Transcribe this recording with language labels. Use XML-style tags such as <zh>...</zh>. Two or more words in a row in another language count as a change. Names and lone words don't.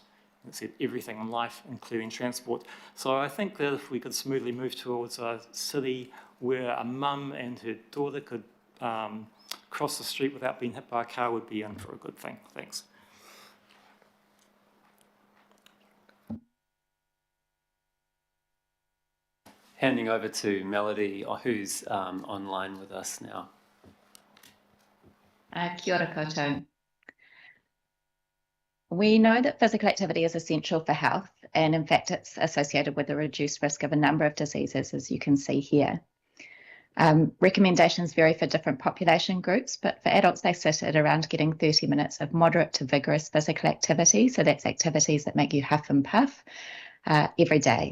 <en>It said everything in life, including transport. So I think that if we could smoothly move towards a city where a mum and her daughter could cross the street without being hit by a car, would be in for a good thing. Thanks. Handing over to Melody, who's online with us now.</en> <mi>Kia ora koutou.</mi> <en>We know that physical activity is essential for health, and in fact it's associated with a reduced risk of a number of diseases, as you can see here. Recommendations vary for different population groups, but for adults they sit at around getting 30 minutes of moderate to vigorous physical activity, so that's activities that make you huff and puff every day.</en>